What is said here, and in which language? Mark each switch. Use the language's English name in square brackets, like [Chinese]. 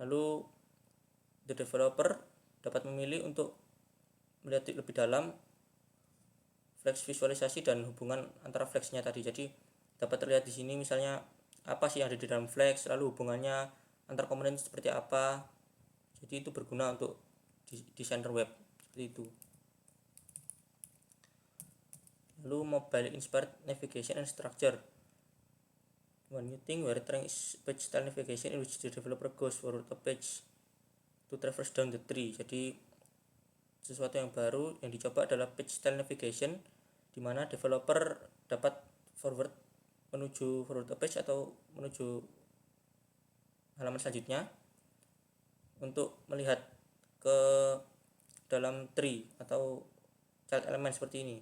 [Indonesian] Lalu [English] the developer [Indonesian] dapat memilih untuk melihat lebih dalam flex visualisasi dan hubungan antara flexnya tadi. Jadi dapat terlihat di sini misalnya apa sih yang ada di dalam flex, lalu hubungannya antar komponen seperti apa. Jadi itu berguna untuk desainer web seperti itu. Lalu [English] mobile inspired navigation and structure. One new thing where trying is page style navigation in which the developer goes forward a page to traverse down the tree. [Indonesian] Jadi sesuatu yang baru yang dicoba adalah page style navigation, di mana developer dapat menuju [English] forward a page [Indonesian] atau menuju halaman selanjutnya untuk melihat ke dalam tree atau child element seperti ini.